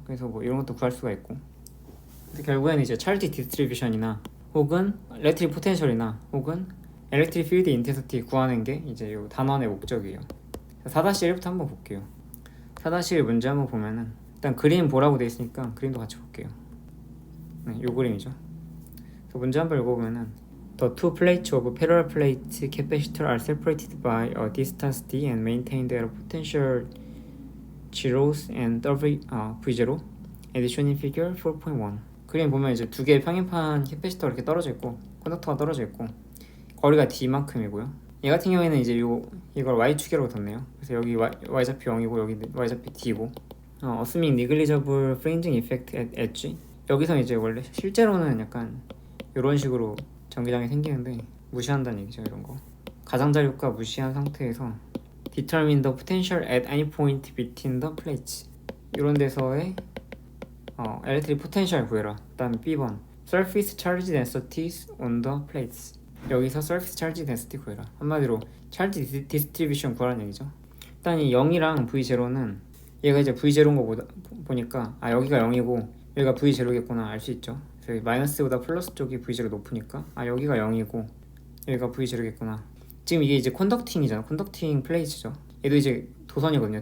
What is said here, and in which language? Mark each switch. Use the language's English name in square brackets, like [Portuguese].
[Korean] 그래서 뭐 이런 것도 구할 수가 있고. 근데 결국에는 이제 찰지 디스트리뷰션이나 혹은 일렉트릭 포텐셜이나 혹은 일렉트릭 필드 인텐시티 구하는 게 이제 요 단원의 목적이에요. 4-1부터 한번 볼게요. 4-1 문제 한번 보면은 일단 그림 보라고 돼 있으니까 그림도 같이 볼게요. 네, 요 그림이죠. [English] 그래서 문제 한번 읽어보면은 The two plates of parallel plate capacitor are separated by a distance d and maintained at a potential zeros and V0 as shown in figure 4.1. [Korean] 그림 보면 이제 두 개의 평행판 캐패시터가 이렇게 떨어져 있고 컨덕터가 떨어져 있고 거리가 d만큼이고요. 얘 같은 경우에는 이제 이걸 y축이라고 뒀네요. 그래서 여기 y좌표 0이고 여기 y좌표 d고 [English] assuming negligible fringing effect at edge. [Korean] 여기서 이제 원래 실제로는 약간 이런 식으로 전기장이 생기는데 무시한다는 얘기죠. 이런 거 가장자리 효과 무시한 상태에서 [English] determine the potential at any point between the plates. [Korean] 이런 데서의 electric potential 구해라. [English] 그 다음에 B번 surface charge densities on the plates. [Korean] 여기서 surface charge density 구해라. 한마디로 charge distribution 구하라는 얘기죠. 일단 이 0이랑 V0는 얘가 이제 V0인 거 보니까 여기가 0이고 여기가 V0겠구나 알 수 있죠. 그래서 마이너스보다 플러스 쪽이 V0 높으니까 여기가 0이고 여기가 V0겠구나. 지금 이게 이제 컨덕팅이잖아. 컨덕팅 플레이트죠. 얘도 이제 도선이거든요.